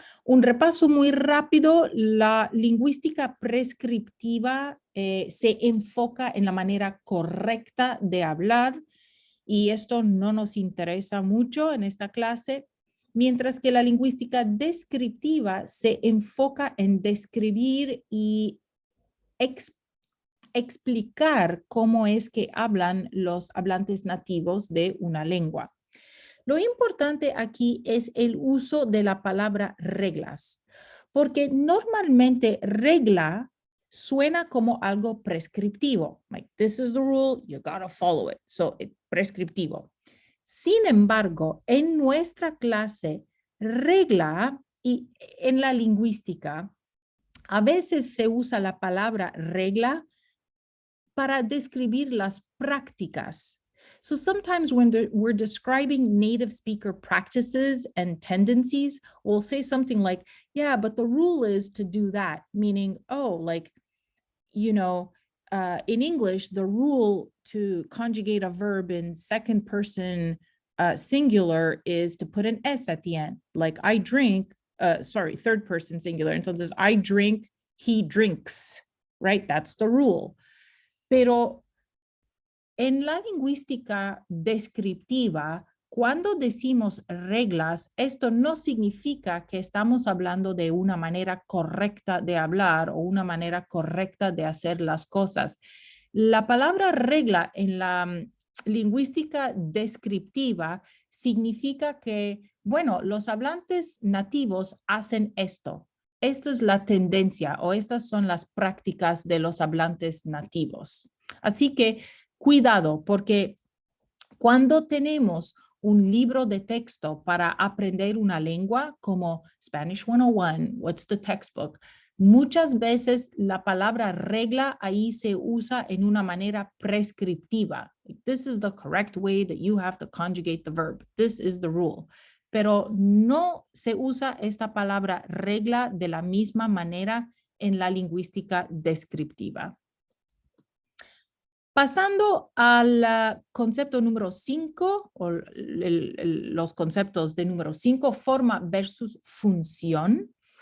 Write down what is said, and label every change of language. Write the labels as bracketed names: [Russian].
[Spanish] Un repaso muy rápido, la lingüística prescriptiva se enfoca en la manera correcta de hablar y esto no nos interesa mucho en esta clase, mientras que la lingüística descriptiva se enfoca en describir y explicar cómo es que hablan los hablantes nativos de una lengua. Lo importante aquí es el uso de la palabra reglas, porque normalmente regla suena como algo prescriptivo. [English] Like, this is the rule, you gotta follow it. [Spanish] So, prescriptivo. Sin embargo, en nuestra clase, regla y en la lingüística, a veces se usa la palabra regla para describir las prácticas. [English] So sometimes when we're describing native speaker practices and tendencies, we'll say something like, yeah, but the rule is to do that, meaning, oh, like, you know, in English, the rule to conjugate a verb in second person singular is to put an S at the end. Like I drink, third person singular. Entonces, I drink, he drinks, right? That's the rule. [Spanish] Pero en la lingüística descriptiva, cuando decimos reglas, esto no significa que estamos hablando de una manera correcta de hablar o una manera correcta de hacer las cosas. La palabra regla en la lingüística descriptiva significa que, bueno, los hablantes nativos hacen esto. Esto es la tendencia o estas son las prácticas de los hablantes nativos. Así que cuidado, porque cuando tenemos un libro de texto para aprender una lengua como Spanish 101, [English] what's the textbook? [Spanish] Muchas veces la palabra regla ahí se usa en una manera prescriptiva. [English] This is the correct way that you have to conjugate the verb. This is the rule. [Spanish] Pero no se usa esta palabra regla de la misma manera en la lingüística descriptiva. Pasando al concepto número 5, o los conceptos de número 5, forma versus función.